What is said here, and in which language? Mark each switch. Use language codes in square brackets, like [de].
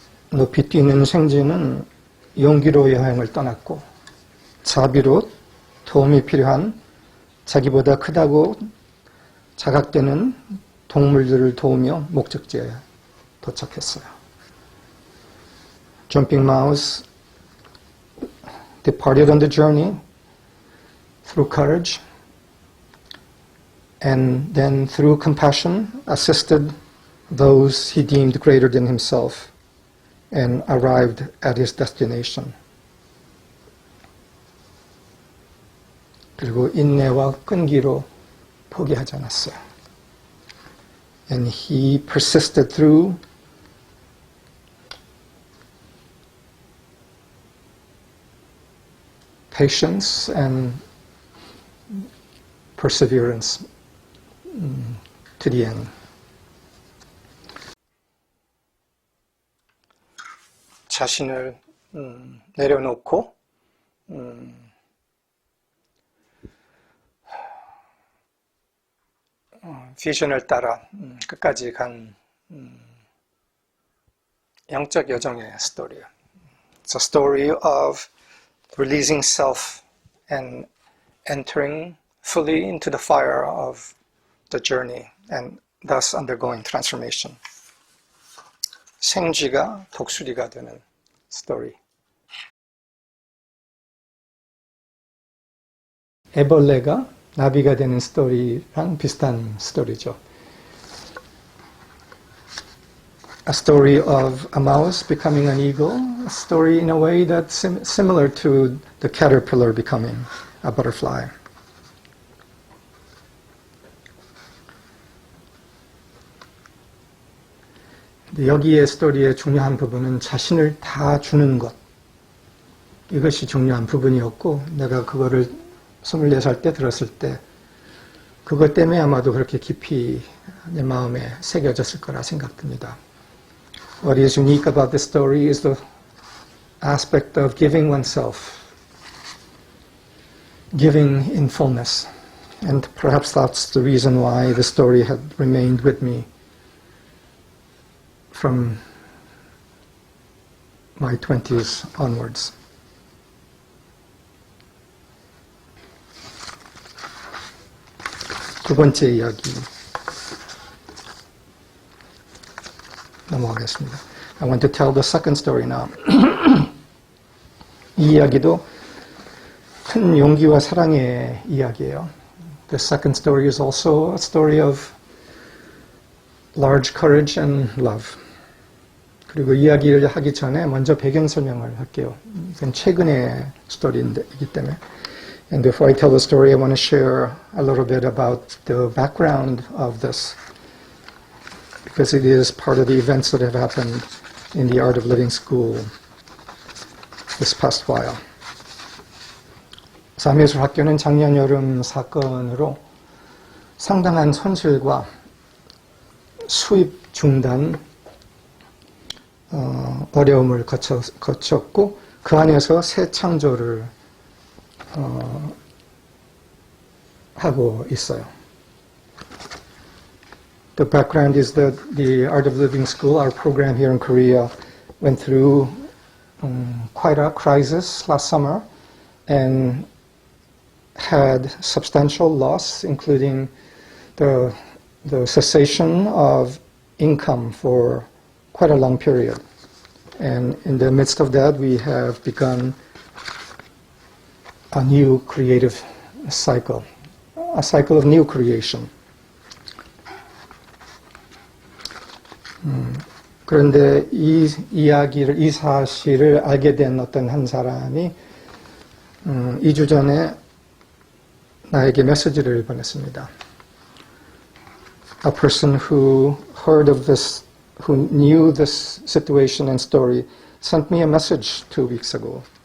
[ko] 높이 뛰는 생쥐는 용기로 여행을 떠났고 자비로 도움이 필요한 자기보다 크다고 자각되는 동물들을 도우며 목적지에 도착했어요. [en] Jumping Mouse departed on the journey through courage and then through compassion assisted those he deemed greater than himself and arrived at his destination. [ko] 그리고 인내와 끈기로 포기하지 않았어요. [en] And he persisted through patience and perseverance to the end. [ko] 자신을 내려놓고 비전을 따라 끝까지 간 영적 여정의 스토리예요. [en] It's a story of releasing self and entering fully into the fire of the journey and thus undergoing transformation. [ko] 생쥐가 독수리가 되는 스토리. 애벌레가 나비가 되는 스토리랑 비슷한 스토리죠. [en] A story of a mouse becoming an eagle, a story in a way that's similar to the caterpillar becoming a butterfly. [ko] 여기의 스토리의 중요한 부분은 자신을 다 주는 것. 이것이 중요한 부분이었고 내가 그거를 24살 때 들었을 때 그것 때문에 아마도 그렇게 깊이 내 마음에 새겨졌을 거라 생각됩니다. [en] What is unique about this story is the aspect of giving oneself, giving in fullness. And perhaps that's the reason why the story had remained with me from my 20s onwards. [ko] 두 번째 이야기 넘어가겠습니다. [en] I want to tell the second story now. [ko] 이 이야기도 큰 용기와 사랑의 이야기예요. [en] The second story is also a story of large courage and love. [ko] 그리고 이야기를 하기 전에 먼저 배경 설명을 할게요. 이건 최근의 스토리이기 때문에. [en] And before I tell the story, I want to share a little bit about the background of this, because it is part of the events that have happened in the Art of Living School this past while. [ko] 삶의예술학교는 작년 여름 사건으로 상당한 손실과 수입 중단, 어려움을 거쳤고 그 안에서 새 창조를 하고 있어요. [en] The background is that the Art of Living School, our program here in Korea, went through quite a crisis last summer and had substantial loss, including the cessation of income for quite a long period. And in the midst of that, we have begun a new creative cycle, a cycle of new creation. [ko] 그런데 이 사실을 알게 된 어떤 한 사람이 2주 전에 나에게 메시지를 보냈습니다. [en] A person who heard of this, who knew this situation and story, sent me a message 2 weeks ago.